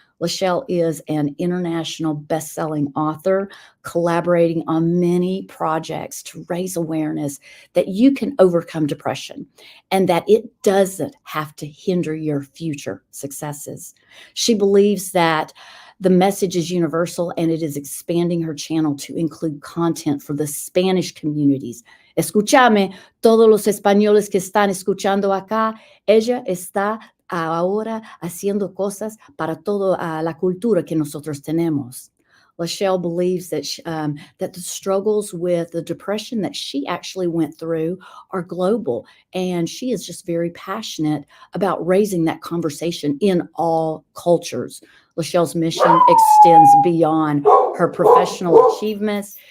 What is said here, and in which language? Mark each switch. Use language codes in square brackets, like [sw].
[en] LaChelle is an international best-selling author, collaborating on many projects to raise awareness that you can overcome depression and that it doesn't have to hinder your future successes. She believes that the message is universal and it is expanding her channel to include content for the Spanish communities. [es] Escúchame, todos los españoles que están escuchando acá, ella está ahora haciendo cosas para toda la cultura que nosotros tenemos. [en] LaChelle believes that that the struggles with the depression that she actually went through are global, and she is just very passionate about raising that conversation in all cultures. LaChelle's mission extends beyond her professional achievements.